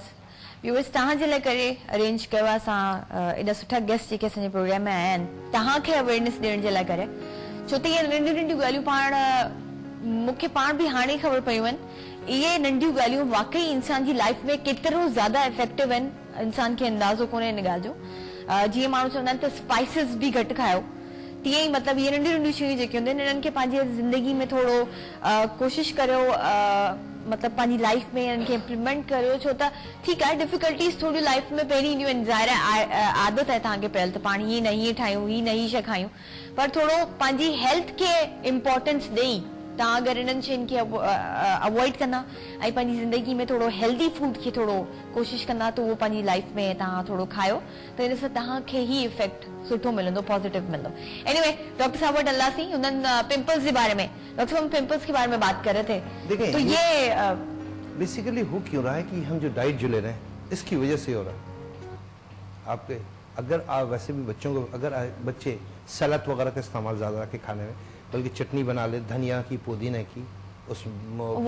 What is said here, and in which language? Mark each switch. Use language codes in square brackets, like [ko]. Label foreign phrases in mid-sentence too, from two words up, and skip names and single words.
[sd] व्यूअर्स, तव्हां जे लाइ करे अरेंज कयो आहे असां एॾा सुठा गेस्ट जेके असांजे प्रोग्राम में आया आहिनि, तव्हांखे अवेयरनेस ॾियण जे लाइ करे, छो त इहे नंढियूं नंढियूं ॻाल्हियूं पाण मूंखे पाण बि हाणे ख़बर पियूं आहिनि। इहे नंढियूं ॻाल्हियूं वाकई इंसान जी लाइफ में केतिरो ज़्यादा इफेक्टिव आहिनि, इंसान खे अंदाज़ो कोन्हे इन ॻाल्हि जो। जीअं माण्हू चवंदा आहिनि त स्पाइसिस बि घटि खायो, तीअं ई मतिलबु इहे नंढियूं नंढियूं शयूं जेके हूंदियूं आहिनि, इन्हनि खे पंहिंजी ज़िंदगी में थोरो कोशिशि करियो, मतलब पंहिंजी लाइफ में इनके इम्प्लीमेंट करो। छो त [ur] ٹھیک ہے, [sd] डिफिकल्टीज थोड़ी लाइफ में पहिरीं ईंदियूं आहिनि, ज़ाहिर आहे आदत है तव्हांखे पहिरियों त पाण हीअं न हीअं ठाहियूं, हीअ न हीअ शइ खायूं, पर थोरो पंहिंजी हेल्थ खे इम्पोर्टेंस ॾेई तव्हां अगरि इन्हनि शयुनि खे अवॉइड कंदा ऐं पंहिंजी ज़िंदगी में थोरो [en] healthy food [sd] खे थोरो कोशिशि कंदा, त उहो पंहिंजी लाइफ में तव्हां थोरो खायो, त इन सां तव्हांखे ही इफेक्ट सुठो मिलंदो, पॉजिटिव मिलंदो। एनीवे, डॉक्टर साहब वटि हलासीं उन्हनि पिंपल्स [ur] کے بارے میں. ڈاکٹر صاحب پمپلز کے بارے میں بات کر رہے تھے، تو یہ بیسکلی ہو کیوں رہا ہے کہ ہم جو ڈائٹ جو لے رہے ہیں اس کی وجہ سے ہو رہا ہے. آپ کے اگر آپ ویسے بھی بچوں کو، اگر بچے سلاد وغیرہ کا استعمال زیادہ رکھے کھانے میں، بلکہ چٹنی بنا لے دھنیا کی، پودینے کی، وہ